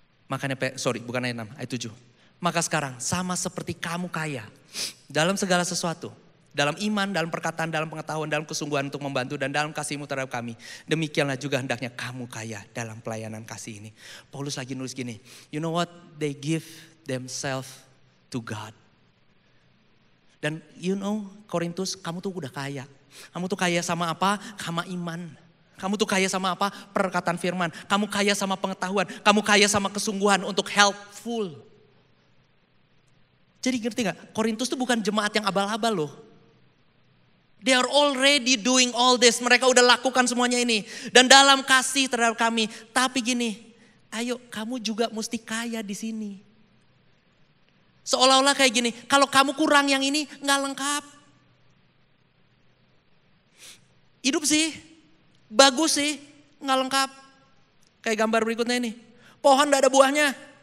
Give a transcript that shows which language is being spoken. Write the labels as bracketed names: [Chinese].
[Indonesian] Makanya, bukan ayat 6, ayat 7. Maka sekarang sama seperti kamu kaya dalam segala sesuatu. Dalam iman, dalam perkataan, dalam pengetahuan, dalam kesungguhan untuk membantu dan dalam kasihmu terhadap kami. Demikianlah juga hendaknya kamu kaya dalam pelayanan kasih ini. Paulus lagi nulis gini, [English] you know what? They give themselves to God. [Indonesian] Dan you know Korintus, kamu tuh udah kaya. Kamu tuh kaya sama apa? Sama iman. Kamu tuh kaya sama apa? Perkataan firman. Kamu kaya sama pengetahuan. Kamu kaya sama kesungguhan untuk helpful. Jadi ngerti gak? Korintus tuh bukan jemaat yang abal-abal loh. [English] They are already doing all this. [Indonesian] Mereka udah lakukan semuanya ini. Dan dalam kasih terhadap kami. Tapi gini, ayo kamu juga mesti kaya di sini. Seolah-olah kayak gini, kalau kamu kurang yang ini gak lengkap. Hidup sih, bagus sih, gak lengkap. Kayak gambar berikutnya ini. Pohon gak ada buahnya.